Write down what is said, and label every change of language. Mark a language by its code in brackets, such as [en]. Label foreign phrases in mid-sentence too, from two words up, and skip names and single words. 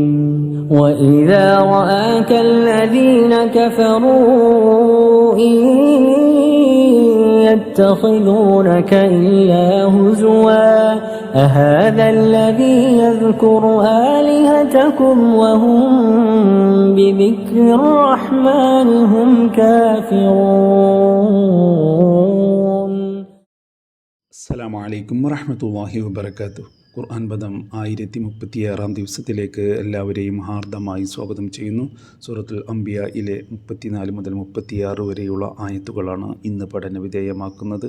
[ar] وإذا رآك الذين كفروا إن يتخذونك إلا هزوا أهذا الذي يذكر آلهتكم وهم بذكر الرحمن هم كافرون. السلام عليكم ورحمة الله وبركاته. [ml] ഖുർആൻ പദം 1036 ദിവസത്തിലേക്ക് എല്ലാവരെയും ഹാർദമായി സ്വാഗതം ചെയ്യുന്നു. സൂറത്തുൽ അംബിയയിലെ 34 മുതൽ 36 വരെയുള്ള ആയത്തുകളാണ് ഇന്ന് പഠന വിധേയമാക്കുന്നത്.